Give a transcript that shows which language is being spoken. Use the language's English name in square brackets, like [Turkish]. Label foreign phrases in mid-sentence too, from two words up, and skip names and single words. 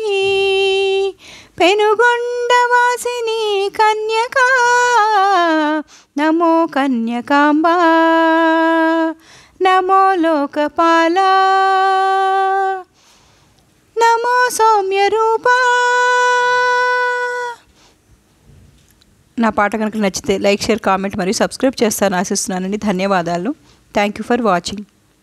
[Sanskrit] पेनुगొండవాసిని कन्यका नमो कन्यकाम्बा नमो लोकपाला नमो सौम्यरूपा [Telugu] నా పాట కనుక నచ్చితే [English] like share comment [Telugu] మరియు సబ్స్క్రైబ్ చేస్తారని ఆశిస్తున్నానండి. ధన్యవాదాలు. [English] thank you for watching.